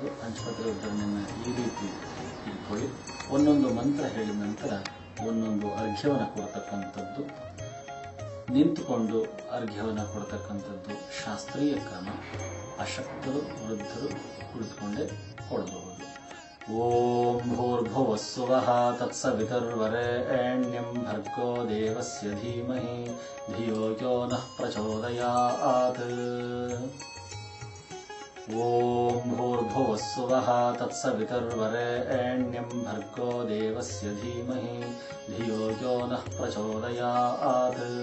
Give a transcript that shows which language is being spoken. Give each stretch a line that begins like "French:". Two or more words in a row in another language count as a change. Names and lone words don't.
Kannada: ಪಂಚಪತ್ರ ಉದ್ಧರಣೆಯನ್ನು ಈ ರೀತಿ ಇಟ್ಕೊಳ್ಳಿ. ಒಂದೊಂದು ಮಂತ್ರ ಹೇಳಿದ ನಂತರ ಒಂದೊಂದು ಅರ್ಘ್ಯವನ್ನು ಕೊಡ್ತಕ್ಕಂಥದ್ದು. ನಿಂತುಕೊಂಡು ಅರ್ಘ್ಯವನ್ನು ಕೊಡ್ತಕ್ಕಂಥದ್ದು ಶಾಸ್ತ್ರೀಯ ಕ್ರಮ. ಅಶಕ್ತರು ವೃದ್ಧರು ಕುಳಿತುಕೊಂಡೇ ಕೊಡಬಹುದು.
Sanskrit: ಓಂ ಭೂರ್ಭುವಸ್ಸುವಃ ತತ್ಸವಿತುರ್ವರೆಣ್ಯಂ ಭರ್ಗೋ ದೇವಸ್ಯ ಧೀಮಹಿ ಧಿಯೋ ಯೋ ನಃ ಪ್ರಚೋದಯಾತ್. ಓಂ ಭೂರ್ಭುವಸ್ಸುವಃ ತತ್ಸವಿತುರ್ವರೆಣ್ಯಂ ಭರ್ಗೋ ದೇವಸ್ಯ ಧೀಮಹಿ ಧಿಯೋ ಯೋ ನಃ ಪ್ರಚೋದಯಾತ್.